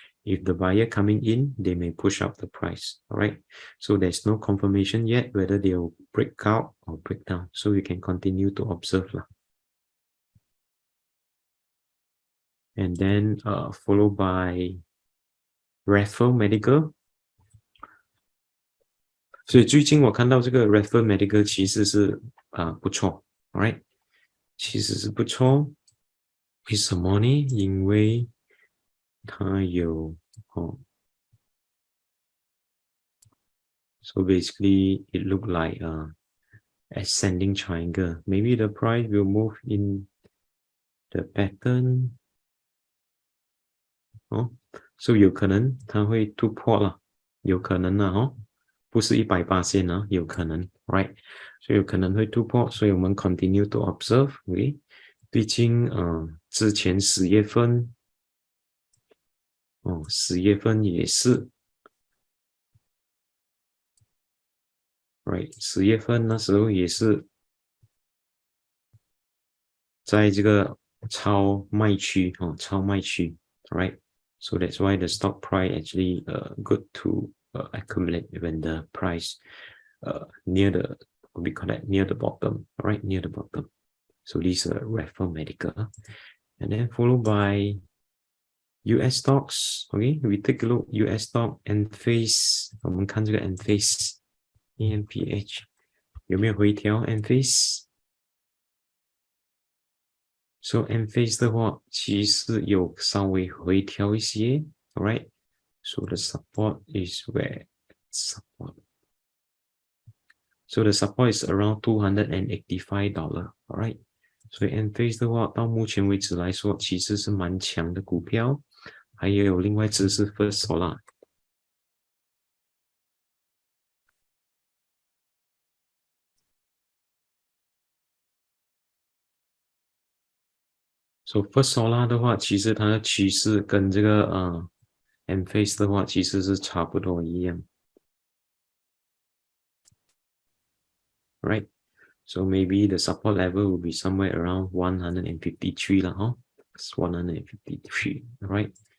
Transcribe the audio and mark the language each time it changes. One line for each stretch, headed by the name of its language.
English: If the buyer coming in, they may push up the price, all right? So there's no confirmation yet whether they'll break out or break down. So you can continue to observe lah. And then followed by Raffles Medical.
Chinese: 所以最近我看到这个 Raffles Medical 其实是不错 ，all right？其实是不错，为什么呢？因为它有
English: so basically it looked like ascending triangle. Maybe the price will move in the pattern.
Chinese: So 有可能它会突破了，有可能啦不是180线啊，有可能 ，right？所以有可能会突破，所以我们
English: continue to observe，
Chinese: OK？毕竟之前10月份10月份也是 ，right？ 10月份那时候也是在这个超卖区超卖区
English: ，right？So that's why the stock price actually good to accumulate when the price near the what we call that near the bottom, right? Near the bottom. So this is Raffles Medical, and then followed by US stocks. Okay, we take a look US stock NFACE.
Chinese: 我们看这个 NFACE ENPH 有没有回调 NFACE？ So NFACE 的话，其实有稍微回调一些 ，right？
English: So the support is where support. So the support is around $285, alright?
Chinese: 所以 NFACE 的话，到目前为止来说，其实是蛮强的股票。还有另外一只是 First Solar。 So First Solar 的话，其实它的趋势跟这个NFACE 的话，其实是差不多一样。
English: Right? So maybe the support level will be somewhere around 153 lah, It's 153, right?